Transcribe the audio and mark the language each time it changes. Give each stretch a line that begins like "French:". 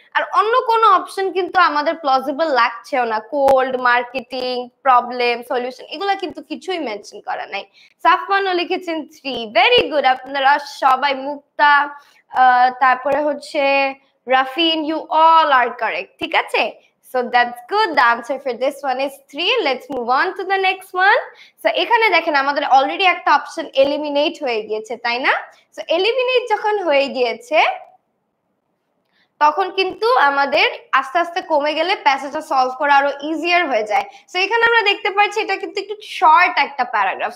Bangla: আর অন্য কোনো অপশন কিন্তু আমাদের প্লজিবল লাগছেও না। কোল্ড মার্কেটিং, প্রবলেম সলিউশন, এগুলা কিন্তু কিছুই মেনশন করা নাই। সাফওয়ানও লিখেছেন 3। ভেরি গুড, আপনারা সবাই, মুক্তা, তারপরে হচ্ছে রাফিন,
English: you all are correct,
Bangla: ঠিক আছে?
English: So that's good. The answer for this one is 3. Let's move on to the next one.
Bangla: So এখানে দেখেন আমাদের অলরেডি একটা অপশন এলিমিনেট হয়ে গিয়েছে, তাই না? So এলিমিনেট যখন হয়ে গিয়েছে তখন কিন্তু আমাদের আস্তে আস্তে কমে গেলে প্যাসেজটা সলভ করা আরো ইজিয়ার হয়ে যায়। সো এখানে আমরা দেখতে পাচ্ছি এটা কিন্তু একটু শর্ট একটা প্যারাগ্রাফ।